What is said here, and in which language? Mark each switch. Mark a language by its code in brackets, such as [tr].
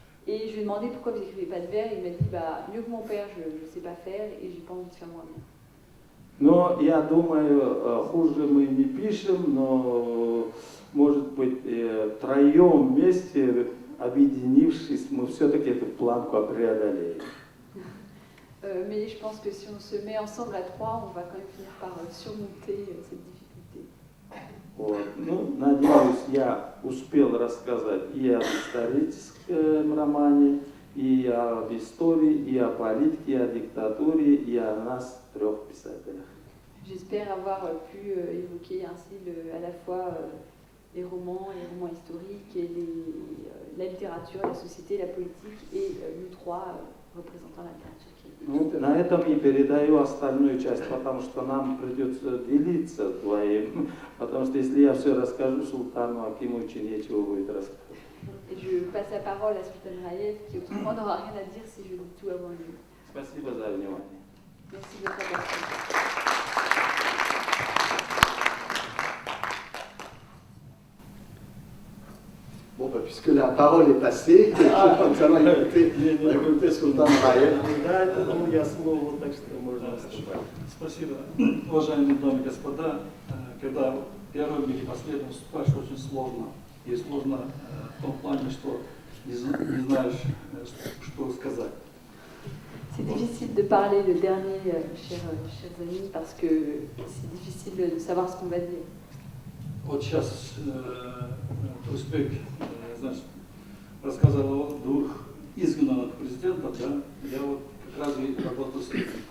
[fr] Et je lui ai demandé pourquoi vous n'écrivez pas de vers. Il m'a dit bah, mieux que mon père, je ne sais pas faire et j'ai pas envie de faire moi-même. [ru] Но я думаю, хуже мы не пишем, но, может быть, втроем вместе, объединившись, мы все-таки эту планку преодолеем. [fr] Mais je pense que si on se met ensemble à trois, on va quand même finir par surmonter cette difficulté. [ru] Вот. Ну, надеюсь, я успел рассказать и об историческом романе, и об истории, и о политике, и о диктатуре, и о нас трех писателях. [fr] J'espère avoir pu évoquer ainsi à la fois les romans historiques, et la littérature, la société, la politique, et nous trois représentants la littérature. [ru] Ну, на этом и передаю остальную часть, потому что нам придется делиться твоим, потому что если я все расскажу Султану Акимовичу, нечего будет рассказать. [fr] Et je passe la parole à Sultan Raïev, qui autrement n'aura rien à dire si je dis tout avant lui. [ru] Спасибо за внимание. [fr] Merci de votre attention. Bon, bah, puisque la parole est passée, nous allons écouter Султан Раев. [ru] Да, это я слово, так что можно выступать. Спасибо. Уважаемые дамы и господа, когда первым или последним выступаешь, очень сложно. И сложно в том плане, что не знаешь, что сказать. [fr] C'est difficile de parler le dernier, chers amis, parce que c'est difficile de savoir ce qu'on va dire. [ru] Вот сейчас Турсбек, значит, рассказывал о двух изгнанных президентах, да? Я вот как раз и работал с ними.